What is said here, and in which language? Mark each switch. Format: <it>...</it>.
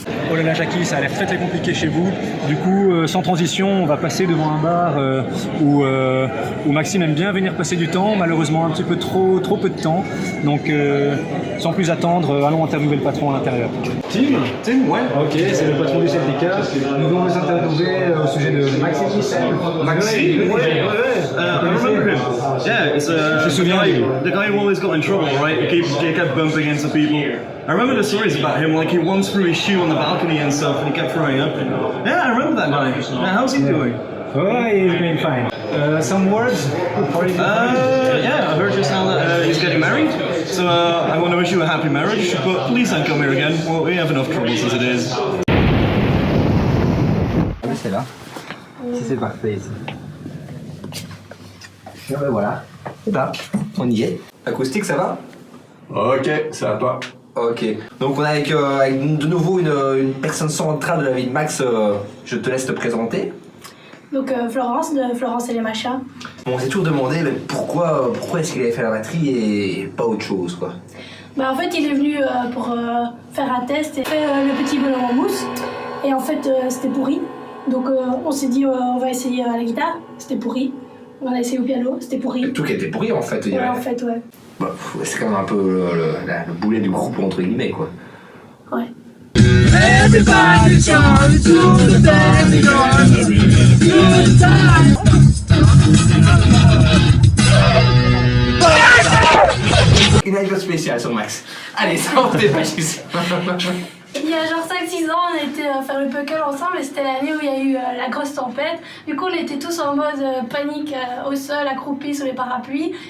<fr>Oh là là, Jackie, ça a l'air très très compliqué chez vous. Du coup, sans transition, on va passer devant un bar où Maxime aime bien venir passer du temps. Malheureusement, un petit peu trop peu de temps. Donc, sans plus attendre, allons interviewer le patron à l'intérieur. Tim, ouais. Ok, c'est le patron du syndicat. Nous allons les interviewer au sujet de Maxime Nissen.</fr> <en>Maxime, ouais. I remember him. Yeah, it's the guy who always got in trouble, right? He kept bumping into people. I remember the stories about him, like he once threw his shoe on the balcony and stuff, and he kept throwing up. Yeah, I remember that guy. How's he doing? Oh, he's doing fine. Some words? Yeah, I heard just now that he's getting married. So I want to wish you a happy marriage, but please don't come here again. Well, we have enough troubles as it is.</en> <fr>C'est là. Si c'est parfait ici. Et ben voilà. C'est là. On y est. Acoustique, ça va? Ok, c'est à toi. Ok. Donc on est avec de nouveau une personne centrale de la vie de Max. Je te laisse te présenter. Donc Florence, de Florence et les machins. Bon, on s'est toujours demandé mais pourquoi est-ce qu'il avait fait la batterie et pas autre chose, quoi. Bah en fait il est venu pour faire un test et faire le petit bonhomme en mousse. Et en fait c'était pourri. Donc on s'est dit on va essayer à la guitare, c'était pourri. On a essayé au piano, c'était pourri. Tout qui était pourri en fait. Ouais, en fait, ouais. Bah, c'est quand même un peu le boulet du groupe entre guillemets, quoi. Ouais.</fr> <en>Everybody's going to the dance, good time.</en> <fr>Une anecdote spéciale sur Max. Allez, ça on fait pas juste. Il y a genre 5-6 ans, on a été faire le puckle ensemble et c'était l'année où il y a eu la grosse tempête. Du coup, on était tous en mode panique au sol, accroupis sous les parapluies.</fr>